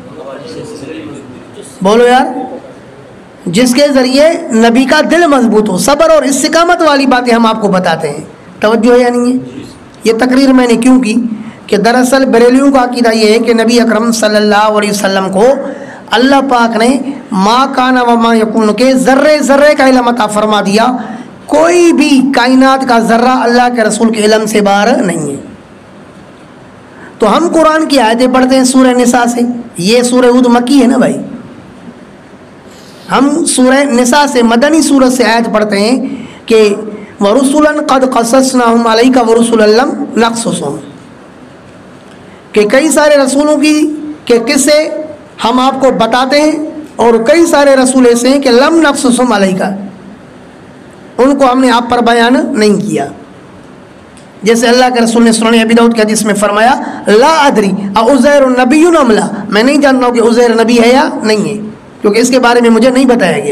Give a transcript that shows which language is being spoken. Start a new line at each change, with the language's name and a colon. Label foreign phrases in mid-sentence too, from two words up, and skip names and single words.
Urdu: بولو یار، جس کے ذریعے نبی کا دل مضبوط ہو، صبر اور استقامت والی باتیں ہم آپ کو بتاتے ہیں. توجہ ہے یا نہیں ہے؟ یہ تقریر میں نے کیوں کی کہ دراصل بریلیوں کا عقیدہ یہ ہے کہ نبی اکرم
Arabic: صلی اللہ علیہ وسلم
Urdu: کو اللہ پاک نے
Arabic: ما کان و ما یکون
Urdu: کے ذرے ذرے کا علم عطا فرما دیا. کوئی بھی کائنات کا ذرہ اللہ کے رسول کے علم سے باہر نہیں ہے. تو ہم قرآن کی آیتیں پڑھتے ہیں سورہ نساء سے، یہ سورہ ہود مکی ہے نا بھائی، ہم سورہ نساء سے مدنی سورت سے آیت پڑھتے ہیں کہ
Arabic: وَرُسُلًا قَدْ قَصَصْنَاهُمْ عَلَيْكَ وَرُسُلًا لَمْ نَقْصُصْهُمْ،
Urdu: کہ کئی سارے رسولوں کی کہ قصے ہم آپ کو بتاتے ہیں، اور کئی سارے رسول ایسے ہیں کہ
Arabic: لم نقصصہم علیکا،
Urdu: ان کو ہم نے آپ پر بیان نہیں کیا. جیسے اللہ کے رسول نے سنن ابی داؤد کے حدیث میں فرمایا
Arabic: لا ادری اعزیر نبی ام لا،
Urdu: میں نہیں جانتا ہوں کہ عزیر نبی ہے یا نہیں ہے، کیونکہ اس کے بارے میں مجھے نہیں بتایا گیا.